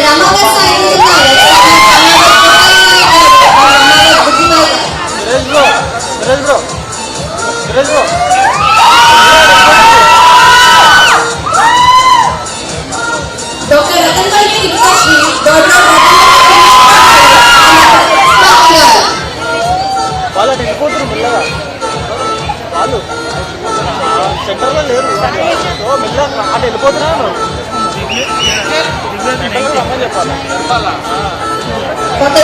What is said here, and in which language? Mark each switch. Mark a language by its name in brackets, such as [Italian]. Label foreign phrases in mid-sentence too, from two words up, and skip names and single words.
[English] Ramadas Saini Garu and Ramadas Buddhibai Garu. Dr. Ratanpalli Dikshashri, daughter of [Telugu] వాళ్ళని వెళ్ళిపోతున్నారు మెల్లగా వాళ్ళు సెంటర్లో లేరు మెల్లగా అటు వెళ్ళిపోతున్నారు [English] Dr.